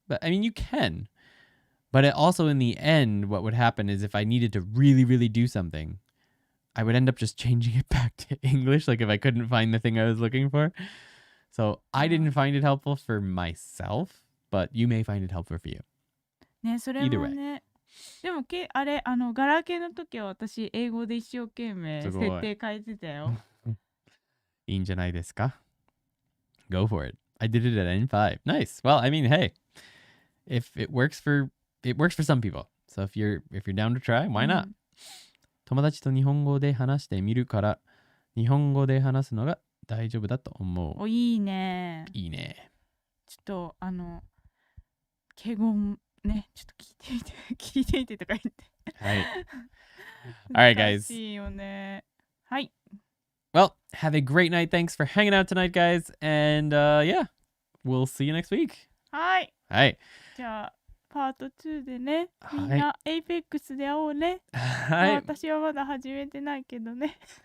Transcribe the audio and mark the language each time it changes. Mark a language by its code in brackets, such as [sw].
[en] But I mean, you can. But it also in the end, what would happen is if I needed to really, really do something, I would end up just changing it back to English, like if I couldn't find the thing I was looking for. So I didn't find it helpful for myself, but you may find it helpful for you. [ja] ね、それもね。でもあれ、ガラケーの時は私、英語で一生懸命設定変えてたよ。いいんじゃないですか? [en] Go for it. I did it at N5. Nice. Well, I mean, hey, if it works for some people. So if you're down to try, why not? [ja] 友達と日本語で話してみるから、日本語で話すのが大丈夫だと思う。お、いいね。いいね。ちょっと、敬語ね、ちょっと聞いてみてとか言って。はい。 [en] Alright, guys. [ja] 難しいよね。はい。 [en] Well, have a great night. Thanks for hanging out tonight, guys. And yeah, we'll see you next week. [ja] はい。はい。じゃあ、パート2でね、はいみんな、エイペックスで会おうね。はい。私はまだ始めてないけどね。